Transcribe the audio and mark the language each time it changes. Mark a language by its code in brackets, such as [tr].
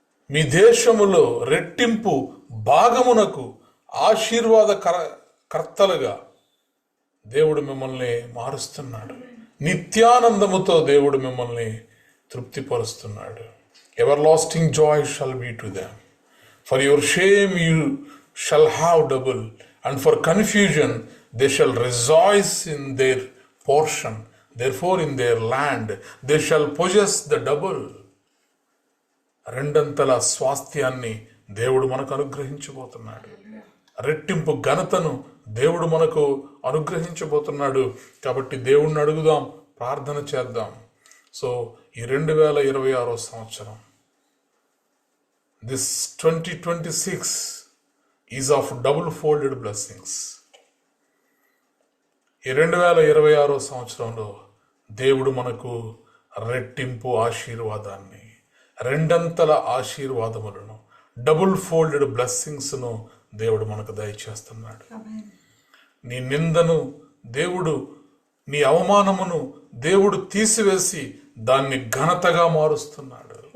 [te] మీ దేశములో రెట్టింపు భాగమునకు ఆశీర్వాద కర్తలుగా దేవుడు మిమ్మల్ని మారుస్తున్నాడు. నిత్యానందముతో దేవుడు మిమ్మల్ని తృప్తిపరుస్తున్నాడు. [en] Everlasting joy shall be to them. For your shame you shall have double, and for confusion they shall rejoice in their portion. Therefore in their land they shall possess the double. [te] రెండంతల స్వాస్థ్యాన్ని దేవుడు మనకు అనుగ్రహించబోతున్నాడు. రెట్టింపు ఘనతను దేవుడు మనకు అనుగ్రహించబోతున్నాడు. కాబట్టి దేవుణ్ణి అడుగుదాం, ప్రార్థన చేద్దాం. సో ఈ 2026 సంవత్సరం, [en] this 2026 is of double folded blessings. [te] ఈ 2026 సంవత్సరంలో దేవుడు మనకు రెట్టింపు ఆశీర్వాదాన్ని, రెండంతల ఆశీర్వాదములను, డబుల్ ఫోల్డెడ్ బ్లెస్సింగ్స్ను దేవుడు మనకు దయచేస్తున్నాడు. నీ నిందను దేవుడు, నీ అవమానమును దేవుడు తీసివేసి దాన్ని ఘనతగా మారుస్తున్నాడు.